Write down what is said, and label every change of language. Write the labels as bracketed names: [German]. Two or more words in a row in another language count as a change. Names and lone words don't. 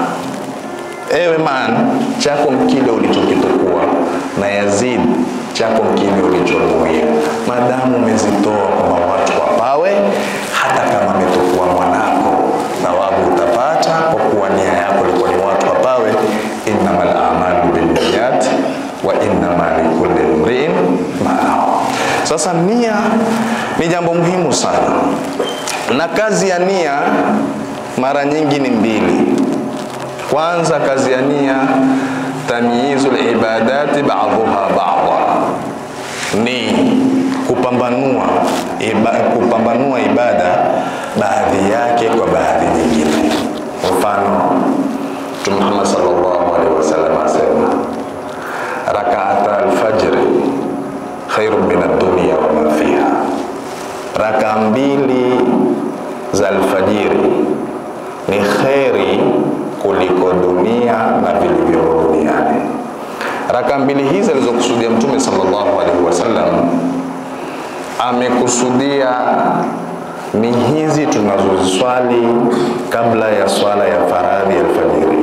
[Swahili] Ewe Ma'an, chako mkile ulichokitukua, na Yazid chako mkile ulichonuia. Madamu umezitoa kwa watu wapawe, hata kama umetukua mwanako, thawabu utapata kwa kuwa nia yako ilikuwa ni watu wapawe. [Arabic] إنما الأعمال بالنيات وإنما لكل امرئ ما نوى. [Swahili] Sasa nia ni jambo muhimu sana, na kazi ya nia mara nyingi ni mbili. Kwanza, kazi ya nia [Arabic] تمييز العبادات بعضها بعضا, [Swahili] ni kupambanua ibada baadhi yake kwa baadhi nyingine. Mfano, Mtume Muhammad [Arabic] صلى الله عليه وسلم [Swahili] asema [Arabic] ركعتا الفجر خير من الدنيا وما فيها. [Swahili] Raka mbili za alfajiri ni khairi kuliko dunia na vilivyo duniani. Raka mbili hizi alizokusudia Mtume [Arabic] صلى الله عليه وسلم, [Swahili] amekusudia ni hizi tunazoziswali kabla ya swala ya faradhi ya alfajiri.